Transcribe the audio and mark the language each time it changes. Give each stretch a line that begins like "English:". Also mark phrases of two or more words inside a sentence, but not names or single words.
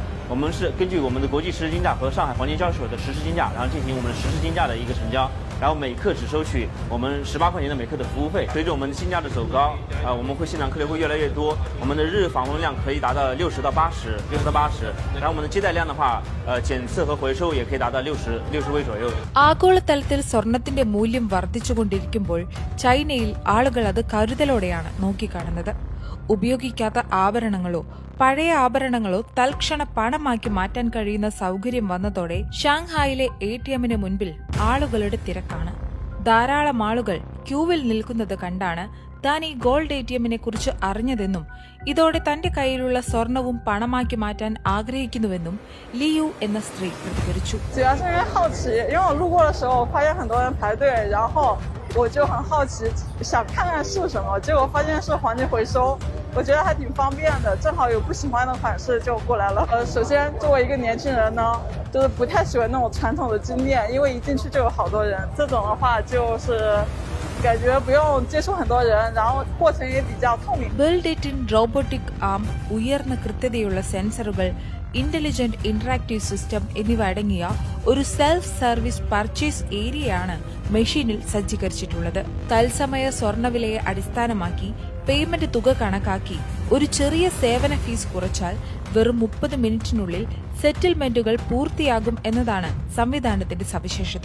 Chinese: 我们是根据我们的国际实时金价和上海黄金交易所的实时金价，然后进行我们实时金价的一个成交，然后每克只收取我们18块钱的每克的服务费。随着我们金价的走高，我们会现场客流会越来越多，我们的日访问量可以达到60到80，然后我们的接待量的话，检测和回收也可以达到60位左右。
Malayalam: ആഗോളതലത്തിൽ സ്വർണത്തിന്റെ മൂല്യം വർദ്ധിച്ചുകൊണ്ടിരിക്കുമ്പോൾ ചൈനയിൽ ആളുകൾ അത് കരുതലോടെയാണ് നോക്കിക്കാണുന്നത്. ഉപയോഗിക്കാത്ത ആഭരണങ്ങളോ പഴയ ആഭരണങ്ങളോ തൽക്ഷണ പണമാക്കി മാറ്റാൻ കഴിയുന്ന സൗകര്യം വന്നതോടെ ഷാങ്ഹായിലെ ATMിന് മുൻപിൽ ആളുകളുടെ തിരക്കാണ്. ധാരാളം ആളുകൾ ക്യൂവിൽ നിൽക്കുന്നത് കണ്ടാണ് താൻ ഈ ഗോൾഡ് ATMിനെ കുറിച്ച് അറിഞ്ഞതെന്നും ഇതോടെ തന്റെ കയ്യിലുള്ള സ്വർണവും പണമാക്കി മാറ്റാൻ ആഗ്രഹിക്കുന്നുവെന്നും ലിയു എന്ന സ്ത്രീ പ്രതികരിച്ചു.
Chinese: 主要是因为好奇，因为我路过的时候发现很多人排队，然后我就很好奇，想看看是什么，结果发现是黄金回收，我觉得还挺方便的，正好有不喜欢的款式就过来了。首先作为一个年轻人呢，就是不太喜欢那种传统的金店，因为一进去就有好多人，这种的话就是感觉不用接触很多人，然后过程也比较透明。
English: build in robotic arm,
Malayalam: ഉയർന്ന കൃത്യതയുള്ള സെൻസറുകൾ,
English: intelligent interactive system
Malayalam: എന്നിവ അടങ്ങിയ ഒരു
English: self service purchase
Malayalam: ഏരിയയാണ് മെഷീനിൽ സജ്ജീകരിച്ചിട്ടുള്ളത്. തത്സമയ സ്വർണ്ണവിലയെ അടിസ്ഥാനമാക്കി പേയ്മെന്റ് തുക കണക്കാക്കി ഒരു ചെറിയ സേവന ഫീസ് കുറച്ചാൽ വെറും 30 മിനിറ്റിനുള്ളിൽ സെറ്റിൽമെന്റുകൾ പൂർത്തിയാകും എന്നതാണ് സംവിധാനത്തിന്റെ സവിശേഷത.